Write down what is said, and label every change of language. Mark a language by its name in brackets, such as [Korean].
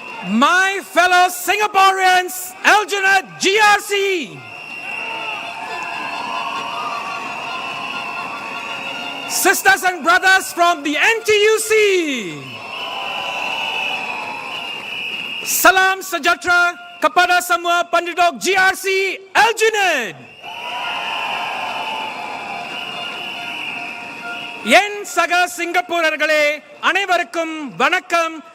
[English] My fellow Singaporeans, Aljunied GRC. Sisters and brothers from the NTUC. [Malay] Salam sejahtera kepada semua penduduk GRC Aljunied. [Tamil] என் சக சிங்கப்பூரர்களே அனைவருக்கும் வணக்கம்.